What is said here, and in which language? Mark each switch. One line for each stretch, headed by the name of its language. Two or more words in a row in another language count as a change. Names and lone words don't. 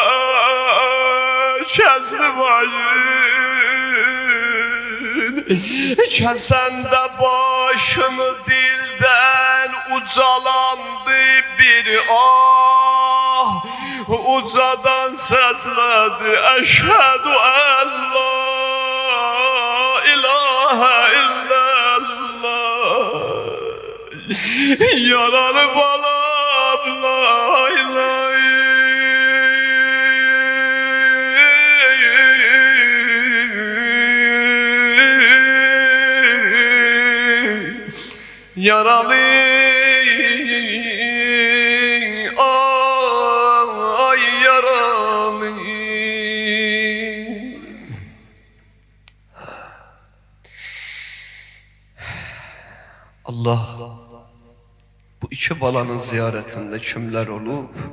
Azerbaijani: kəsdi başın kəsəndə başını dildən ucalandı bir ah ucadan səslədi
Arabic: أشهد أن لا إله إلا الله
Azerbaijani: yaralı balam
Arabic: لا إله
Azerbaijani: yaralı ay yaralı Allah bu iki balanın ziyaretinde kimler olub